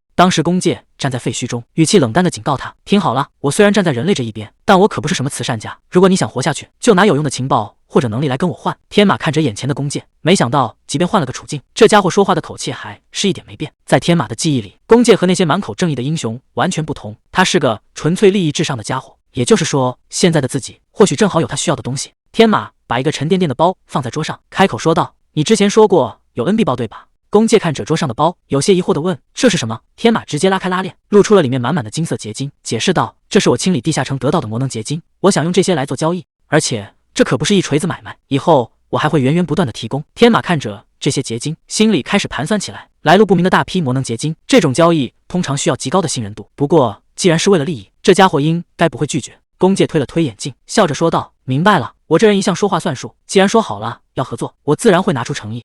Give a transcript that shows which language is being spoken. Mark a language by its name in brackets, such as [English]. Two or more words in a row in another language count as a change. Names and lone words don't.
[Chinese] 當時弓界站在廢墟中，語氣冷淡地警告他：“聽好了，我雖然站在人類這一邊，但我可不是什麼慈善家，如果你想活下去，就拿有用的情報或者能力來跟我換。” 天馬看着眼前的弓界，沒想到即便換了個處境，這家伙說話的口氣還是一點沒變。在天馬的記憶裡，弓界和那些滿口正義的英雄完全不同，他是個純粹利益至上的家伙，也就是說，現在的自己或許正好有他需要的東西。天馬把一個沉甸甸的包放在桌上，開口說道：“你之前說過有恩必報，對吧？” 弓界看着桌上的包，有些疑惑地問：“這是什麼？” 天馬直接拉開拉鏈，露出了裡面滿滿的金色結晶，解釋道：“這是我清理地下城得到的魔能結晶，我想用這些來做交易，而且這可不是一錘子買賣，以後我還會源源不斷地提供。” 天馬看着這些結晶，心裡開始盤算起來，來路不明的大批魔能結晶，這種交易通常需要極高的信任度，不過既然是為了利益，這家伙應該不會拒絕。弓界推了推眼鏡，笑着說道：“明白了，我這人一向說話算數，既然說好了要合作，我自然會拿出誠意。”